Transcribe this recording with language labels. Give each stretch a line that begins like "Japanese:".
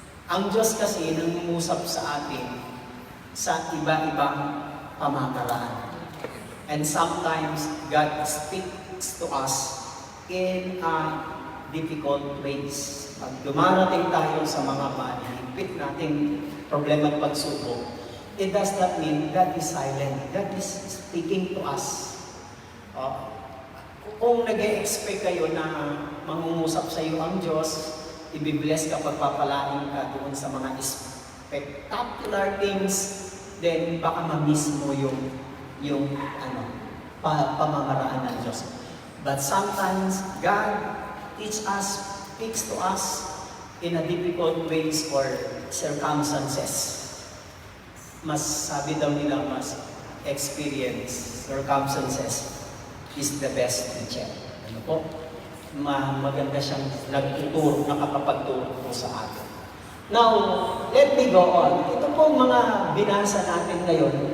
Filipino: Ang Diyos kasi nangungusap sa atin sa iba-ibang pamamaraan.
English: And sometimes God speaks to us in difficult ways.
Filipino: Pag dumarating tayo sa mga mahihigpit nating problema at pagsubok,
English: it does not mean God is silent. God is speaking to us.
Filipino: Kung nag-e-expect kayo na mangungusap sa iyo ang Diyos, i-bless ka, pagpapalain ka doon sa mga spectacular things, then baka ma-miss mo yung pamamaraan ng Diyos.
English: But sometimes, God speaks to us in a difficult ways or circumstances.
Filipino: Mas sabi daw nila, mas
English: experience, circumstances is the best teacher.
Filipino: Ano po? Maganda siyang nagtuturo, nakakapagturo po sa atin.
English: Now, let me go on.
Filipino: Ito po mga binasa natin ngayon.